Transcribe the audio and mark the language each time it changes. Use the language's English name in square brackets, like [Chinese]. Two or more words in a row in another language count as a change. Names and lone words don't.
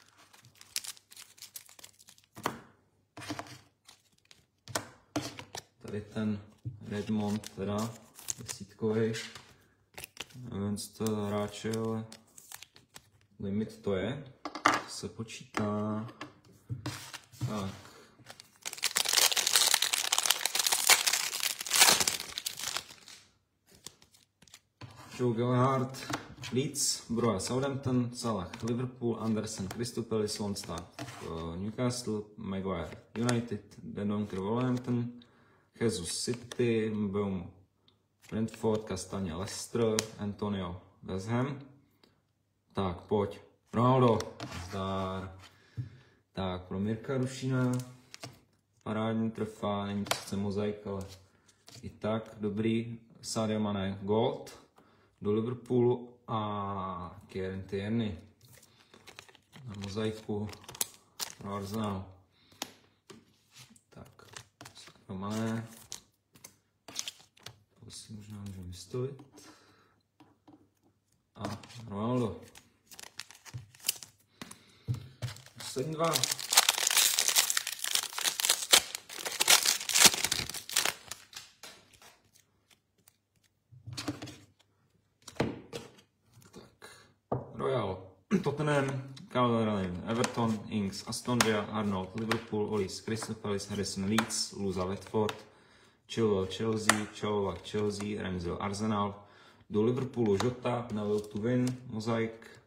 [Czech] Tady ten Redmond, teda desítkový. Nevím, co to hráče, ale limit to je. Se počítá. Tak. Joe Gallagher, Leeds, Broja, Southampton, Salah, Liverpool, Anderson, Crystal Palace, Longstaff, Newcastle, Maguire, United, Dendonker, Wolverhampton, Jesus, City, Mbeumo, Brentford, Castagne, Leicester, Antonio, West Ham. Tak, pojď. Ronaldo, zdar. Tak, pro Mirka Rušina. Parádní trefá, není to sice mozaik, ale i tak dobrý. Sadio Mané, Gold. Do Liverpoolu a Kieran Tierney na mozaiku pro Arsenal. Tak, Sadio Mané. To si možná můžeme vystavit. A Ronaldo. Poslední dva. Royal, Tottenham, Calvert-Lewin, Everton, Ings, Aston Villa, Arnold, Liverpool, Olis, Crystal Palace, Harrison, Leeds, Luza, Watford, Chilwell, Chelsea, Chilwell, Chelsea, Ramsdale, Arsenal, do Liverpoolu Jota, na Will to Win, mozaik,